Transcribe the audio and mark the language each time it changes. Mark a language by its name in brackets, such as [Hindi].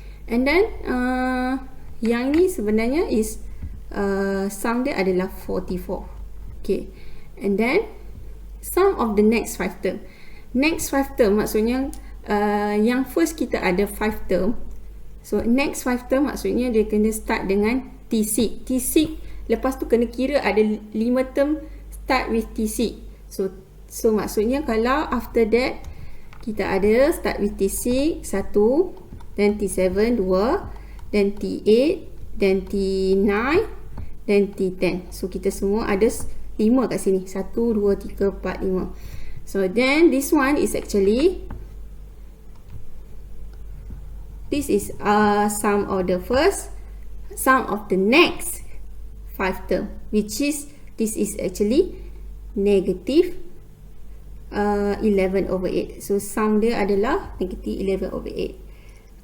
[English] And then [Malay] yang ni sebenarnya is sum dia adalah 44. [English] Okay. And then sum of the next 5 term. [Malay] Next 5 term maksudnya yang first kita ada 5 term. So next 5 term maksudnya dia kena start dengan T6. T6 lepas tu kena kira ada 5 term start with T6. So maksudnya kalau [English] after that kita ada start with T6 1, then T7 2, then T8, then T9, then T10. [Malay] So kita semua ada 5 kat sini. 1, 2, 3, 4, 5. [English] So then this one is actually, this is sum of the first, sum of the next 5 term, which is, this is actually negative 11 over 8. [Malay] So sum dia adalah negative 11 over 8.